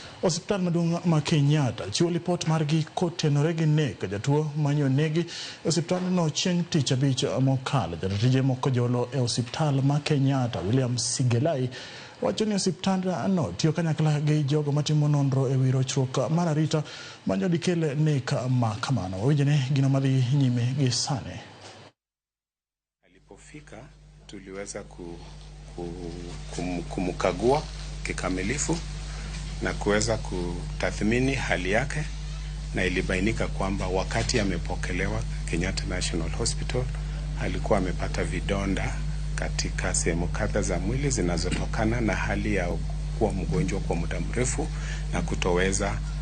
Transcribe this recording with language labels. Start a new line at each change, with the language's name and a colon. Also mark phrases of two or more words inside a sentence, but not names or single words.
Luo (Kenya and Tanzania): Osiptal maduong' ma Kenyatta chiwo lipot margi kotenore gi nek jatuo manyo negi osiptal no chieng' tich abich mokalo. Jatije moko jolo e osiptal ma Kenyatta William Sigelai wacho ni osiptal no tiyo kanyakla gi jogo matimo nonro e wi rochruok mar arita manyo dikele nek ma kamano. Wawinjane gino madhi nyime gi sane.
Swahili: Alipofika tuliweza kumkagua kikamilifu na kuweza kutathmini hali yake, na ilibainika kwamba wakati amepokelewa Kenyatta National Hospital alikuwa amepata vidonda katika sehemu kadha za mwili zinazotokana na hali ya kuwa mgonjwa kwa muda mrefu na kutoweza